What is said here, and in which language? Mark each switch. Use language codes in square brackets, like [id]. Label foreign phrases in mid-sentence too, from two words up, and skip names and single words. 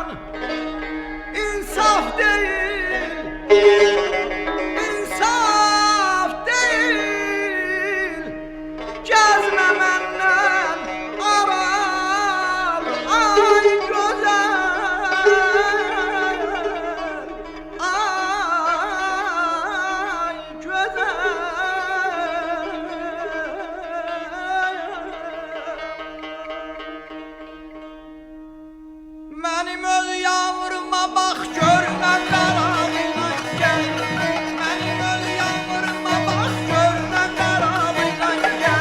[tr] İnsaf değil, insaf değil, gezme menden arar. Ay güzel, ay güzel. [az] Mənim öz yavruma bax görmə qarabıyla gəl. Mənim öz yavruma bax görmə qarabıyla gəl.